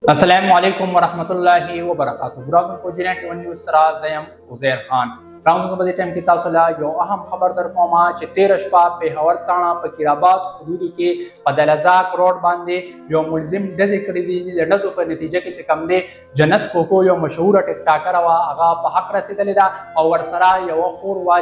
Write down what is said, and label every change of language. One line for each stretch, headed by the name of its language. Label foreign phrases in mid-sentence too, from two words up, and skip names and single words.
Arabic: السلام علیکم ورحمۃ اللہ وبرکاتہ
Pashto: براؤن کو جنټ ون نیوز سره زم عزیر خان براؤن کو په دې ټیم کې تاسو له یو اهم خبر در کوم چې 13 شپه په هور تاڼه په کیرآباد حدود کې په دلزاک روډ باندې یو ملزم ډزې کړې دي د ډزو په نتیجه کې چې کم دی جنت کوکو یو مشهور ټیک ټاکر وا هغه په حق رسیدلې ده او ورسره یو خور وا